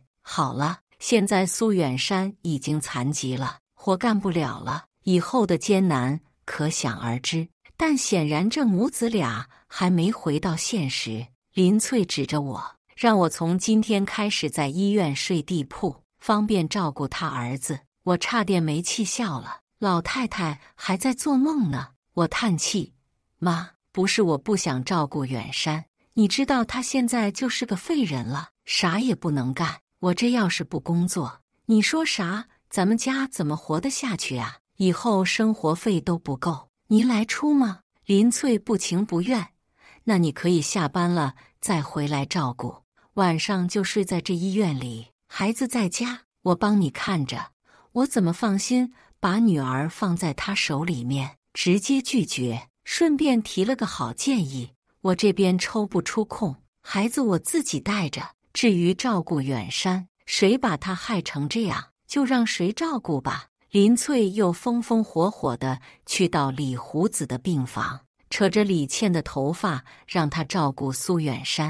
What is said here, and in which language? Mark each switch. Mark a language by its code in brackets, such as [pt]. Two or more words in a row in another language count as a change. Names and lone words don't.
[zh] 好了，現在蘇遠山已經殘疾了，活幹不了了，以後的艱難可想而知，但顯然這母子倆還沒回到現實。林翠指着我，讓我從今天開始在醫院睡地鋪，方便照顧他兒子。我差點沒氣笑了，老太太還在做夢呢。我嘆氣，媽，不是我不想照顧遠山，你知道他現在就是個廢人了，啥也不能幹。我這要是不工作，你說啥？咱們家怎麼活得下去啊？以後生活費都不夠，你來出嗎？林翠不情不願。那你可以下班了再回來照顧，晚上就睡在這醫院裡，孩子在家，我幫你看着。我怎麼放心把女兒放在他手裡面？直接拒絕，順便提了個好建議。我這邊抽不出空，孩子我自己帶着。至於照顧遠山，誰把他害成這樣，就讓誰照顧吧。林翠又風風火火地去到李胡子的病房，扯着李倩的頭髮，讓他照顧蘇遠山。